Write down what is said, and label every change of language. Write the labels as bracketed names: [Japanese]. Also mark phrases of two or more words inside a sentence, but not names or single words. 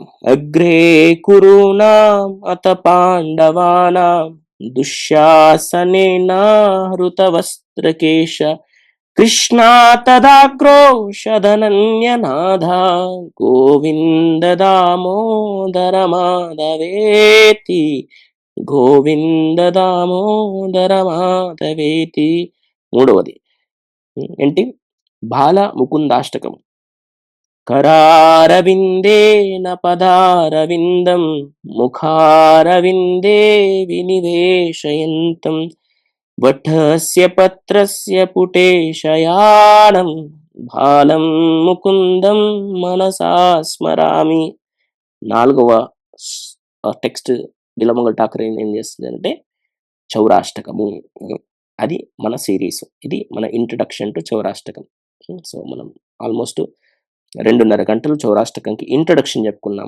[Sanskrit] అగ్రే కురునాం అత పాండవానాం దుశ్శాసనేన హృతవస్త్రకేశ కృష్ణా తదాక్రోశధనన్యనాథ గోవింద దామోదర మాధవేతి గోవింద దామోదర మాధవేతి. [Telugu] మూడవది ఏంటి? బాల ముకుందాష్టకం. [Sanskrit] करारविन्देन पदारविन्दं मुखारविन्दे विनिवेशयन्तं वटस्य पत्रस्य पुटे शयानं బాలం ముకుందం మనసా స్మరామి. [Telugu] నాలుగవ టెక్స్ట్ బిలమంగళ ఠాకూర్ ఏం చేస్తుందంటే చౌరాష్టకము. అది మన సిరీస్. ఇది మన [English] introduction to [Telugu] చౌరాష్టకం. సో మనం ఆల్మోస్ట్ 2.5 గంటలు చౌరాష్టకంకి ఇంట్రడక్షన్ చెప్పుకున్నాము.